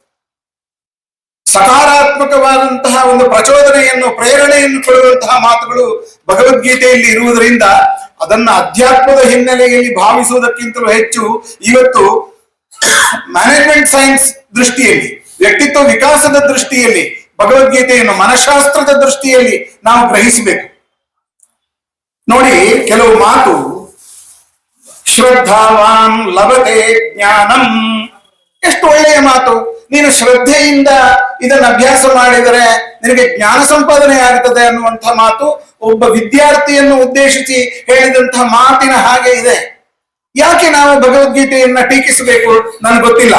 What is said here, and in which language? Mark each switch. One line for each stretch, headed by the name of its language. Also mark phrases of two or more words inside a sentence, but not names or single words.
Kannada: ಸಕಾರಾತ್ಮಕವಾದಂತಹ ಒಂದು ಪ್ರಚೋದನೆಯನ್ನು, ಪ್ರೇರಣೆಯನ್ನು ಕೊಡುವಂತಹ ಮಾತುಗಳು ಭಗವದ್ಗೀತೆಯಲ್ಲಿ ಇರುವುದರಿಂದ ಅದನ್ನ ಅಧ್ಯಾತ್ಮದ ಹಿನ್ನೆಲೆಯಲ್ಲಿ ಭಾವಿಸುವುದಕ್ಕಿಂತಲೂ ಹೆಚ್ಚು ಇವತ್ತು
English: management science
Kannada: ದೃಷ್ಟಿಯಲ್ಲಿ, ವ್ಯಕ್ತಿತ್ವ ವಿಕಾಸದ ದೃಷ್ಟಿಯಲ್ಲಿ, ಭಗವದ್ಗೀತೆಯನ್ನು ಮನಃಶಾಸ್ತ್ರದ ದೃಷ್ಟಿಯಲ್ಲಿ ನಾವು ಗ್ರಹಿಸಬೇಕು. ನೋಡಿ, ಕೆಲವು ಮಾತು,
Sanskrit: ಶ್ರದ್ಧಾವಾನ್ ಲಭತೆ ಜ್ಞಾನಂ,
Kannada: ಎಷ್ಟು ಒಳ್ಳೆಯ ಮಾತು. ನೀನು ಶ್ರದ್ಧೆಯಿಂದ ಇದನ್ನು ಅಭ್ಯಾಸ ಮಾಡಿದರೆ ನಿನಗೆ ಜ್ಞಾನ ಸಂಪಾದನೆ ಆಗ್ತದೆ ಅನ್ನುವಂತಹ ಮಾತು ಒಬ್ಬ ವಿದ್ಯಾರ್ಥಿಯನ್ನು ಉದ್ದೇಶಿಸಿ ಹೇಳಿದಂತಹ ಮಾತಿನ ಹಾಗೆ ಇದೆ. ಯಾಕೆ ನಾವು ಭಗವದ್ಗೀತೆಯನ್ನ ಟೀಕಿಸಬೇಕು ನನ್ಗೆ ಗೊತ್ತಿಲ್ಲ.